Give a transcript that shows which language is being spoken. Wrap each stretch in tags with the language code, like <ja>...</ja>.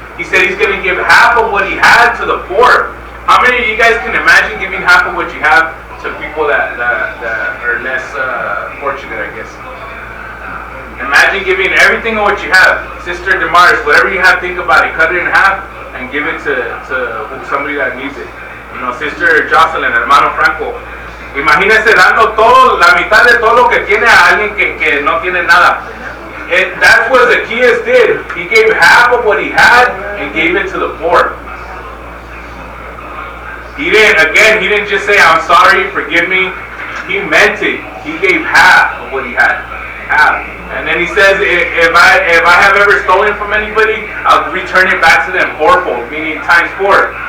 <en>He said he's going to give half of what he had to the poor. How many of you guys can imagine giving half of what you have to people that are less fortunate, I guess? Imagine giving everything of what you have. Sister Damaris, whatever you have, think about it. Cut it in half and give it to somebody that needs it. You know,</en> <es>Sister Jocelyn, Hermano Franco, imagínese dando todo, la mitad de todo lo que tiene a alguien que no tiene nada.</es> <en>That's what Zacchaeus did. He gave half of what he had and gave it to the poor. He didn't just say, I'm sorry, forgive me. He meant it. He gave half of what he had. Half. And then he says, if I have ever stolen from anybody, I'll return it back to them fourfold, meaning times 4.</en>